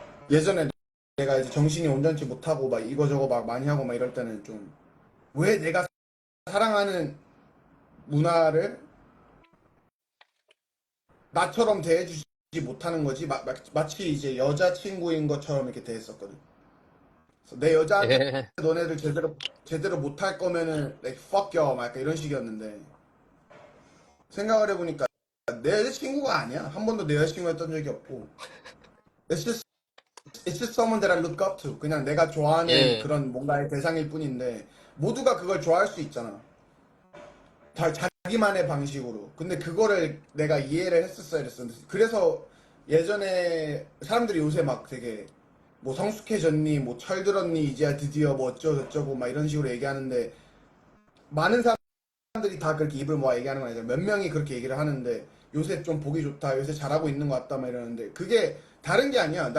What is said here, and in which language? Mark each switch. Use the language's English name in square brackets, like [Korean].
[Korean] 예전에 내가 이제 정신이 온전치 못하고 막 이거저거 막 많이 하고 막 이럴 때는 좀 왜 내가 사랑하는 문화를 나처럼 대해주지 못하는 거지. 마치 이제 여자친구인 것처럼 이렇게 대했었거든. 그래서 내 여자한테 예. 너네들 제대로 못할 거면은 [English] like fuck you [Korean] 막 약간 이런 식이었는데 생각을 해보니까 내 여자친구가 아니야. 한 번도 내 여자친구였던 적이 없고 [English] it's just it's just someone that I look up to. [Korean] 그냥 내가 좋아하는 예. 그런 뭔가의 대상일 뿐인데 모두가 그걸 좋아할 수 있잖아. 다 자기만의 방식으로. 근데 그거를 내가 이해를 했었어야 됐었는데 그래서 예전에 사람들이 요새 막 되게 뭐 성숙해졌니, 뭐 철들었니, 이제야 드디어 뭐 어쩌고저쩌고 막 이런 식으로 얘기하는데 많은 사람들이 다 그렇게 입을 모아 얘기하는 건 아니잖아. 몇 명이 그렇게 얘기를 하는데 요새 좀 보기 좋다, 요새 잘하고 있는 것 같다 막 이러는데 그게 다른 게 아니야.